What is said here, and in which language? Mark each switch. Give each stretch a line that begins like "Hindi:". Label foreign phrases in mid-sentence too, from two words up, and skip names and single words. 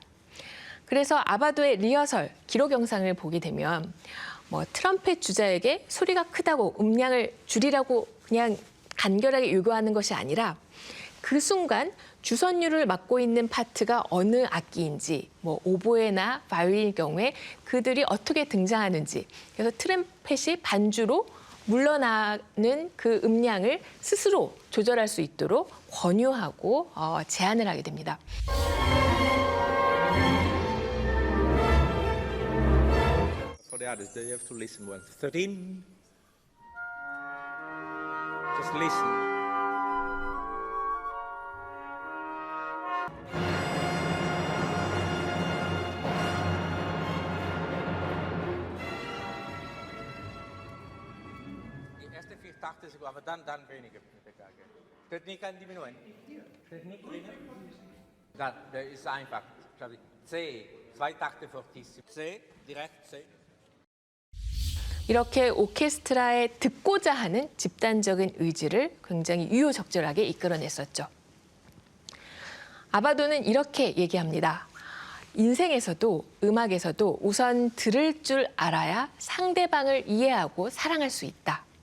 Korean: 그래서 아바도의 리허설, 기록 영상을 보게 되면 트럼펫 주자에게 소리가 크다고 음량을 줄이라고 그냥 간결하게 요구하는 것이 아니라 그 순간 주선율을 맡고 있는 파트가 어느 악기인지, 오보에나 바이올린의 경우에 그들이 어떻게 등장하는지, 그래서 트럼펫이 반주로 물러나는 그 음량을 스스로 조절할 수 있도록 권유하고 제안을 하게 됩니다.
English: For the others, you have to listen once. 13. Just listen.
German: Die erste 4 Takte sogar, aber dann weniger mit der Geige. Technik kann diminuieren. Technik weniger. Dann, der ist einfach. C, 2 Takte fortissimo. C, direkt C.
Korean: 이렇게 오케스트라에 듣고자 하는 집단적인 의지를 굉장히 유효적절하게 이끌어냈었죠. 아바도는 이렇게 얘기합니다. 인생에서도 음악에서도 우선 들을 줄 알아야 상대방을 이해하고 사랑할 수 있다.